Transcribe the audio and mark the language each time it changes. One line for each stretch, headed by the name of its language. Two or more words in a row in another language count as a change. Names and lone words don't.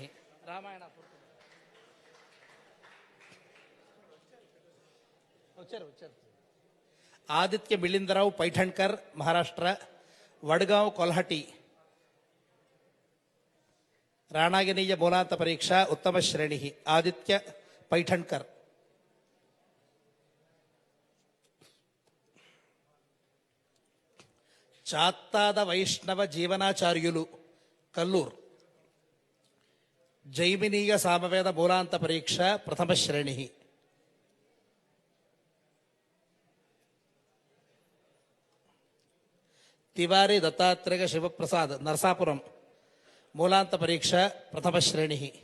Kannada: ರಾಮಾಯಣ ಆದಿತ್ಯ ಮಿಳಿಂದರಾವ್ ಪೈಠಣ್ಕರ್ ಮಹಾರಾಷ್ಟ್ರ ವಡ್ಗಾಂವ್ ಕೊಲ್ಹಟಿ ರಾಣಾಗಿನೀಯ ಮೂಲಾಂತ ಪರೀಕ್ಷಾ ಉತ್ತಮ ಶ್ರೇಣಿ. ಆದಿತ್ಯ ಪೈಠಣ್ಕರ್.
Telugu: చాత్తాద వైష్ణవ జీవనాచార్యులు కల్లూర్ జైమినీయ సామవేద మూలాంత పరీక్ష ప్రథమ శ్రేణి. తివారి దత్తాత్రేయ శివప్రసాద్ నరసాపురం మూలాంత పరీక్ష ప్రథమ శ్రేణి.